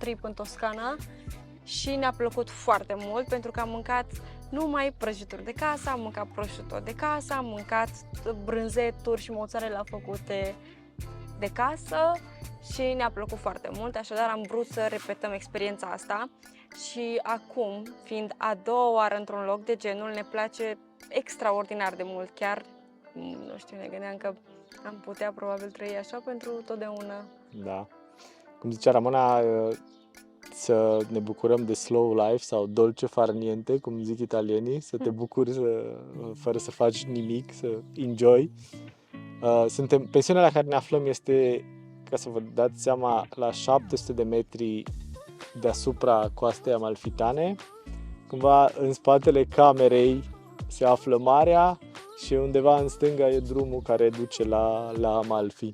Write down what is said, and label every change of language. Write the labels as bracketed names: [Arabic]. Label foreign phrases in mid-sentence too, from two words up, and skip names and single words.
[Romanian] trip în Toscana și ne-a plăcut foarte mult pentru că am mâncat numai prăjituri de casă, am mâncat prosciutto de casă, am mâncat brânzeturi și mozzarella făcute de casă și ne-a plăcut foarte mult, așadar am vrut să repetăm experiența asta și acum, fiind a doua oară într-un loc de genul, ne place extraordinar de mult, chiar, nu știu, ne gândeam că am putea probabil trăi așa pentru totdeauna. Da. Cum zicea Ramona, să ne bucurăm de [English] slow life [Romanian] sau [Italian] dolce far niente, [Romanian] cum zic italienii, să te bucuri fără să faci nimic, să enjoy. Pensiunea la care ne aflăm este, ca să vă dați seama, la 700 de metri deasupra coastei amalfitane. Cumva în spatele camerei se află marea și undeva în stânga e drumul care duce la Amalfi.